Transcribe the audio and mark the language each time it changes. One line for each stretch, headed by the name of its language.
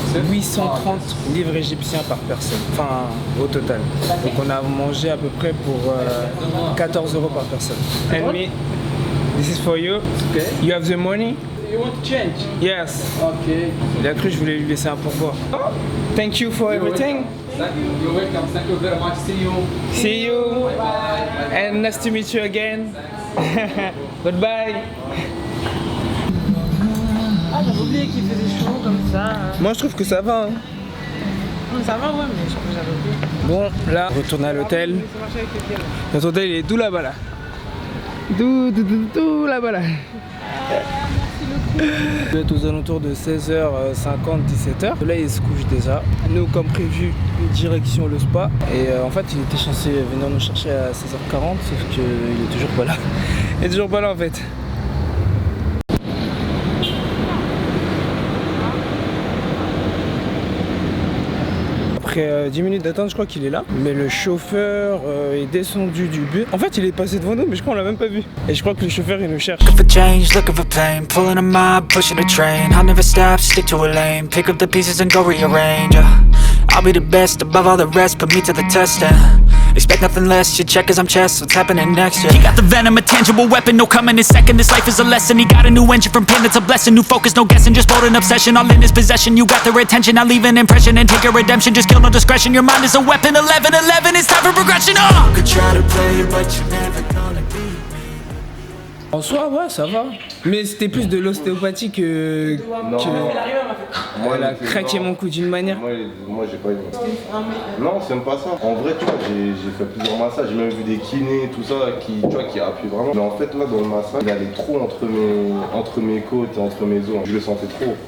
French: 830 livres égyptiens par personne, enfin au total. Donc on a mangé à peu près pour 14 € par personne.
English: And me, this is for you. Okay. You have the money? You want to change? Yes. Okay.
French: Il a cru que je voulais lui laisser un pourboire.
English: Thank you for everything. You're welcome. Thank you very much. See you. See you. Bye bye. And nice to meet you again. Goodbye.
French: Ah, j'avais oublié qu'il faisait chaud comme ça. Moi je trouve que ça va. Hein. Ça va, ouais, mais je crois que j'avais oublié. Bon, là, retourne à l'hôtel. Notre hôtel il est tout là-bas là. Tout là-bas là. Vous êtes aux alentours de 16h50, 17h. Là il se couche déjà. Nous comme prévu, direction le spa. Et en fait il était censé venir nous chercher à 16h40, sauf qu'il est toujours pas là. Il est toujours pas là en fait. Après 10 minutes d'attente, je crois qu'il est là. Mais le chauffeur est descendu du bus. En fait, il est passé devant nous, mais je crois qu'on l'a même pas vu. Et je crois que le chauffeur, il nous cherche.
English: Looking for change, looking for pain, pulling a mob, pushing a train. I'll never stop, stick to a lane, pick up the pieces and go rearrange. I'll be the best above all the rest, put me to the test and expect nothing less. You check as I'm chess, what's happening next? Yeah. He got the venom, a tangible weapon, no coming in second. This life is a lesson. He got a new engine from pain, that's a blessing. New focus, no guessing, just bold and obsession. All in his possession, you got their attention. I'll leave an impression and take your redemption. Just kill no discretion. Your mind is a weapon. 11-11, it's time for progression. Oh! Could try to play it, but you're never gonna beat me.
French: En soi, ouais, ça va. Mais c'était plus de l'ostéopathie que. Moi, Elle a il était- craqué non. mon cou d'une manière. Moi, j'ai pas aimé. Non, c'est même pas ça. En vrai, tu vois, j'ai fait plusieurs massages. J'ai même vu des kinés, tout ça, qui appuient vraiment. Mais en fait, là, dans le massage, il allait trop entre mes côtes et entre mes os. Je le sentais trop.